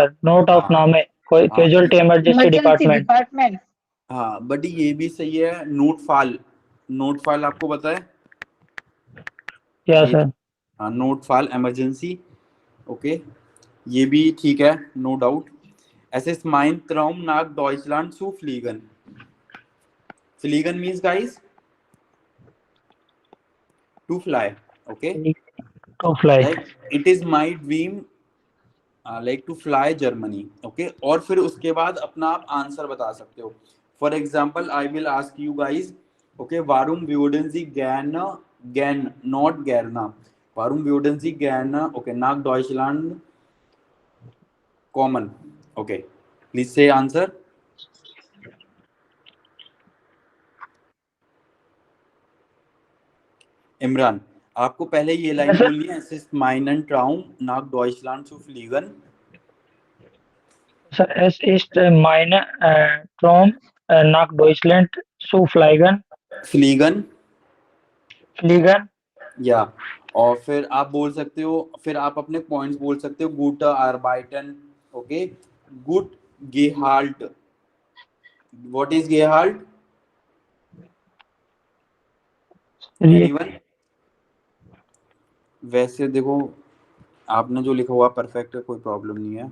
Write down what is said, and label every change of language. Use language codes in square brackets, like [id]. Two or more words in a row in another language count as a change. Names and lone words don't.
[hi] सर नोट ऑफ हाँ, नामे, कोई हाँ, [en] casualty emergency इमरजेंसी डिपार्टमेंट। डिपार्टमेंट। [hi] हाँ, बट ये भी सही है। नोट फाल, नोट फाल आपको पता है? या ये, सर। हाँ, नोट फाल इमरजेंसी। ओके, ये भी ठीक है, [en] no doubt. [de] Es ist mein Traum nach Deutschland zu fliegen. [en] Fliegen means guys to fly. Okay, to fly. like it is my dream like to fly Germany. [hi] Okay, और फिर उसके बाद अपना आप आंसर बता सकते हो। [en] For example, I will ask you guys. [de] Okay, warum würden Sie gern not gerne, warum würden Sie gerne okay nach Deutschland kommen? [en] Okay, please say answer. [hi] इमरान, आपको पहले ये लाइन बोलनी है, [de] es ist mein Traum nach Deutschland zu fliegen. सर es ist meine Traum nach Deutschland zu fliegen. Fliegen, fliegen। [hi] या और फिर आप बोल सकते हो, फिर आप अपने पॉइंट्स बोल सकते हो। [de] guter Arbeiten. ओके, gut Gehalt. [en] What is Gehalt? Anyone? [hi] वैसे देखो, आपने जो लिखा हुआ परफेक्ट है, कोई प्रॉब्लम नहीं है।